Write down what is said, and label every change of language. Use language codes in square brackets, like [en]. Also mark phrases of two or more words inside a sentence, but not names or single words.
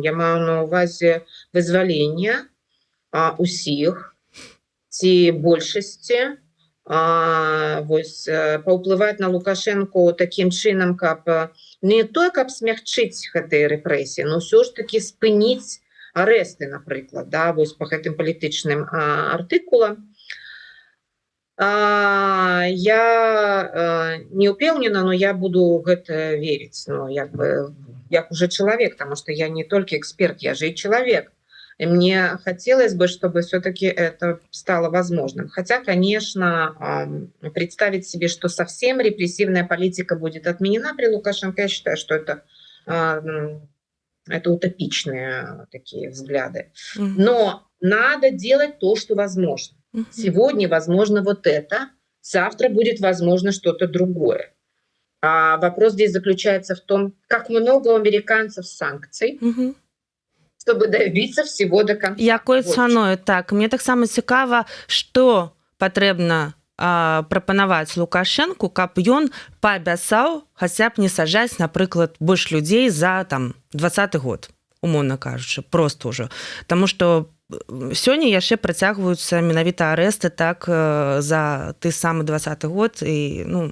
[be] Я маю на увазе вызвалення усіх ці большасці, вось паўплываць на Лукашенко такім чынам, каб не тое, каб смягчыць гэтыя рэпрэсіі, но ўсё ж таки спыніць арэсты, напрыклад, да, вось па гэтым палітычным артыкулам. Я не ўпэўнена, но я буду гэта верыць, ну, як уже чалавек, [ru] потому что я не только эксперт, я же и человек. И мне хотелось бы, чтобы все-таки это стало возможным. Хотя, конечно, представить себе, что совсем репрессивная политика будет отменена при Лукашенко, я считаю, что это утопичные такие взгляды. Но надо делать то, что возможно. Сегодня возможно вот это, завтра будет возможно что-то другое. А вопрос здесь заключается в том, как много у американцев санкций, чтобы добиться всего до конца. [be] Якой цаною, так. Мне таксама цікава, што патрэбна прапанаваць Лукашенку, каб ён паабяцаў хаця б не саджаць, напрыклад, больш людзей за там 20-й год, умоўна кажучы, просто ўжо. Таму што сёння яшчэ працягваюцца менавіта арэсты, так, за ты самы 20-й год, і, ну...